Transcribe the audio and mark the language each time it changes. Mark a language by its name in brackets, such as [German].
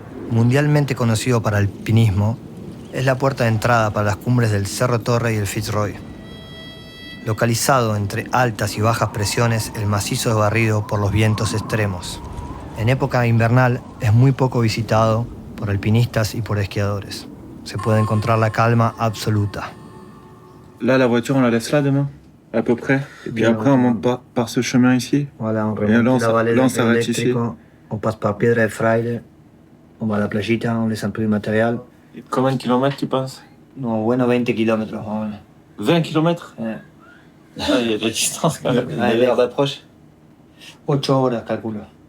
[Spanish] Mundialmente conocido para el alpinismo, es la puerta de entrada para las cumbres del Cerro Torre y el Fitzroy. Localizado entre altas y bajas presiones, el macizo es barrido por los vientos extremos. En época invernal es muy poco visitado por alpinistas y por esquiadores. Se puede encontrar la calma absoluta. [French] Là, la voiture, on la laisse là demain, à peu près. Et puis après, on monte par ce chemin ici. Voilà, on Et là, remonte la vallée on s'arrête ici. électrique, on passe par Piedra de Fraile, on va [Spanish] a la playita, [French] on laisse un peu de matériel. Combien de kilomètres tu penses? [Spanish] No, bueno, 20 kilómetros más o menos. [French] 20 kilomètres? Ah, il y a de la distance quand même. Ouais, L'heure d'approche. [Spanish] 8 horas, calculo.